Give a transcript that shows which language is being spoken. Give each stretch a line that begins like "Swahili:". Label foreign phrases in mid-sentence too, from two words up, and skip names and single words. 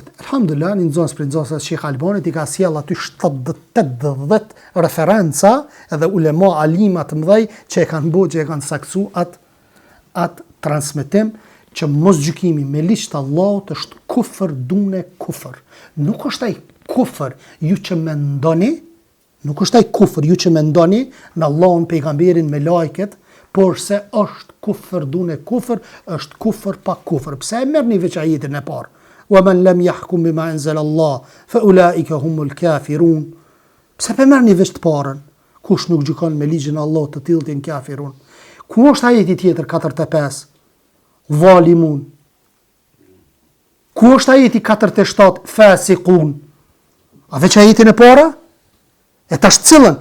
Albanian: Alhamdulillah, një nxënës për nxënësat Sheikh Albanit I ka sjell aty 70-80 referenca edhe ulema alima të mëdhej që e kanë saksu atë transmetim që mos gjykimi me ligj të Allahut është
Arabic: كفر دون كفر.
Albanian: Nuk është ai kufër ju që mendoni, në Allahun, pejgamberin, me lajket, por se është
Arabic: كفر دون كفر,
Albanian: është kufër pa kufër. Pse e merrni veç ajetin e parë?
Arabic: ومن لم يحكم بما أنزل الله فأولئك هم الكافرون.
Albanian: Pse pe merrni veç të parën? Kush nuk gjykon me ligjin e Allahut, të tillë janë kafirun. Ku është ajeti tjetër 45? Zalimun. Ku është ajeti 47? Fasiqun. A veç ajetin e parë? E tash cilën?